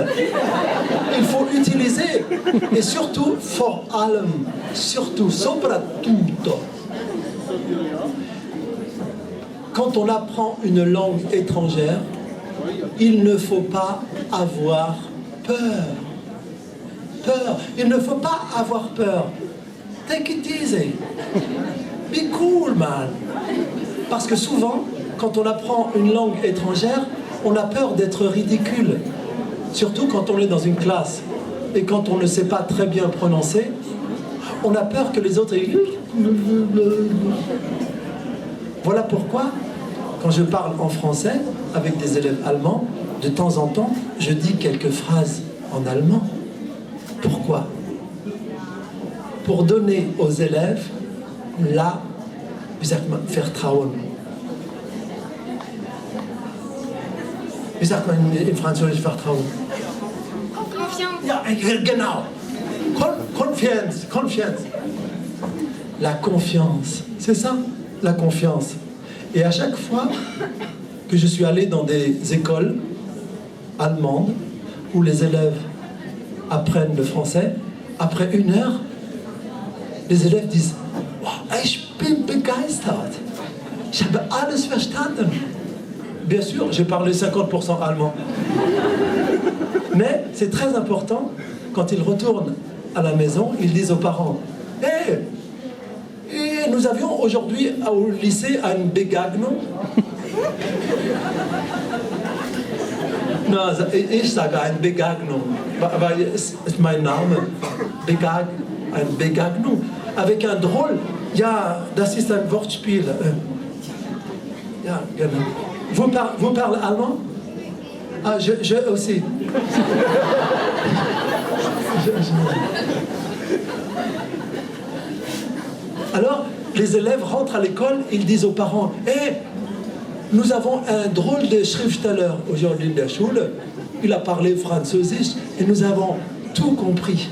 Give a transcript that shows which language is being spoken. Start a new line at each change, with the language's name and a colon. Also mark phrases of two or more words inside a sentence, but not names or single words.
French: Il faut utiliser. Et surtout,
German: vor allem,
French: surtout, soprattutto. Quand on apprend une langue étrangère, il ne faut pas avoir peur. Peur. Il ne faut pas avoir peur.
English: Take it easy. Be cool, man.
French: Parce que souvent, quand on apprend une langue étrangère, on a peur d'être ridicule. Surtout quand on est dans une classe. Et quand on ne sait pas très bien prononcer, on a peur que les autres... Voilà pourquoi, quand je parle en français avec des élèves allemands, de temps en temps, je dis quelques phrases en allemand. Pourquoi? Pour donner aux élèves la...
German: Wie sagt man, Vertrauen. Wie sagt man in Französisch Vertrauen?
French: Confiance.
German: Ja, genau.
French: Confiance, confiance. La confiance, c'est ça, la confiance. Et à chaque fois que je suis allé dans des écoles allemandes où les élèves apprennent le français, après 1 heure, les élèves disent oh,
German: ich bin begeistert. Ich habe alles verstanden.
French: Bien sûr, j'ai parlé 50% allemand. Mais c'est très important, quand ils retournent à la maison, ils disent aux parents hey, nous avions aujourd'hui au lycée une Begegnung.
German: Na, ich sage eine Begegnung, weil es ist mein Name. Eine Begegnung.
French: Avec un drôle,
German: ja, das ist ein Wortspiel. Ja, genau.
French: Vous parlez allemand? Ah, je aussi. Alors, les élèves rentrent à l'école, ils disent aux parents hey, nous avons un drôle de Schriftsteller aujourd'hui de la Schule, il a parlé französisch et nous avons tout compris.